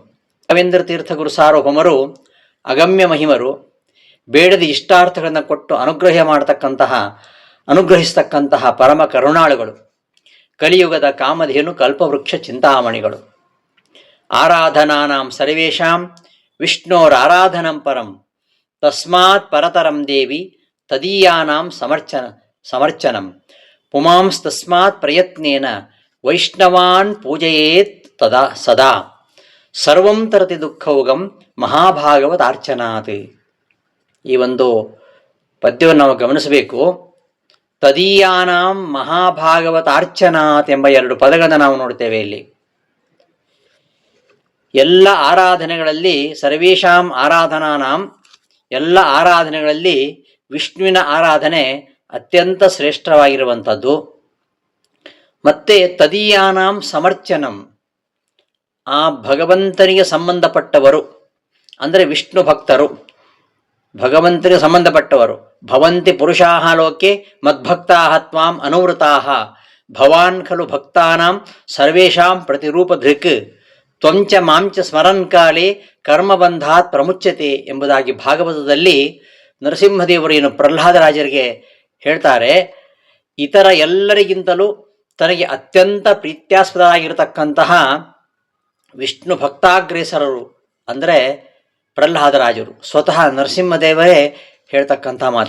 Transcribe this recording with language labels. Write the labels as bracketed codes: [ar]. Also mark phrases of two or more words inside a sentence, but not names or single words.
[kn] ರಾಘವೇಂದ್ರ ತೀರ್ಥಗುರು ಸಾರ್ವಭೌಮರು ಅಗಮ್ಯ ಮಹಿಮರು. ಬೇಡದ ಇಷ್ಟಾರ್ಥಗಳನ್ನು ಕೊಟ್ಟು ಅನುಗ್ರಹಿಸ್ತಕ್ಕಂತಹ ಪರಮ ಕರುಣಾಳುಗಳು. ಕಲಿಯುಗದ ಕಾಮಧೇನು ಕಲ್ಪವೃಕ್ಷ ಚಿಂತಾಮಣಿಗಳು. [sa] ಆರಾಧನಾನಾಂ ಸರ್ವೇಷಾಂ ವಿಷ್ಣೋರಾರಾಧನಂ ಪರಂ ತಸ್ಮಾತ್ ಪರತರಂ ದೇವಿ ತದೀಯಾನಾಂ ಸಮರ್ಚನಂ ಪುಮಾಂಸ್ತಸ್ಮಾತ್ ಪ್ರಯತ್ನೇನ ವೈಷ್ಣವಾನ್ ಪೂಜಯೇತ್ ತದಾ ಸದಾ ಸರ್ವಂ ತರತಿ ದುಃಖೌಗಂ ಮಹಾಭಾಗವತಾರ್ಚನಾತ್. [kn] ಈ ಒಂದು ಪದ್ಯವನ್ನು ನಾವು ಗಮನಿಸಬೇಕು. ತದೀಯಾನಾಂ ಮಹಾಭಾಗವತಾರ್ಚನಾತ್ ಎಂಬ ಎರಡು ಪದಗಳನ್ನು ನಾವು ನೋಡ್ತೇವೆ ಇಲ್ಲಿ. ಎಲ್ಲ ಆರಾಧನೆಗಳಲ್ಲಿ [sa] सर्वेषां आराधनानां, [kn] ಎಲ್ಲ ಆರಾಧನೆಗಳಲ್ಲಿ ವಿಷ್ಣುವಿನ ಆರಾಧನೆ ಅತ್ಯಂತ ಶ್ರೇಷ್ಠವಾಗಿರುವಂಥದ್ದು. ಮತ್ತೆ [sa] तदीयानां समर्चनं, [kn] ಆ ಭಗವಂತನಿಗೆ ಸಂಬಂಧಪಟ್ಟವರು ಅಂದರೆ ವಿಷ್ಣು ಭಕ್ತರು, ಭಗವಂತನಿಗೆ ಸಂಬಂಧಪಟ್ಟವರು. [sa] भवन्ति पुरुषाः लोके मद्भक्ताः त्वां अनुव्रताः भवान् खलु भक्तानां सर्वेषां प्रतिरूपधृक् त्वं च मां च स्मरन् काले कर्मबन्धात् प्रमुच्यते [kn] ಎಂಬುದಾಗಿ ಭಾಗವತದಲ್ಲಿ ನರಸಿಂಹದೇವರು ಏನು ಪ್ರಹ್ಲಾದರಾಜರಿಗೆ ಹೇಳ್ತಾರೆ. ಇತರ ಎಲ್ಲರಿಗಿಂತಲೂ ತನಗೆ ಅತ್ಯಂತ ಪ್ರೀತ್ಯಾಸ್ಪದರಾಗಿರತಕ್ಕಂತಹ ವಿಷ್ಣು ಭಕ್ತಾಗ್ರೇಸರರು ಅಂದರೆ ಪ್ರಹ್ಲಾದರಾಜರು, ಸ್ವತಃ ನರಸಿಂಹದೇವರೇ ಹೇಳ್ತಕ್ಕಂಥ ಮಾತು.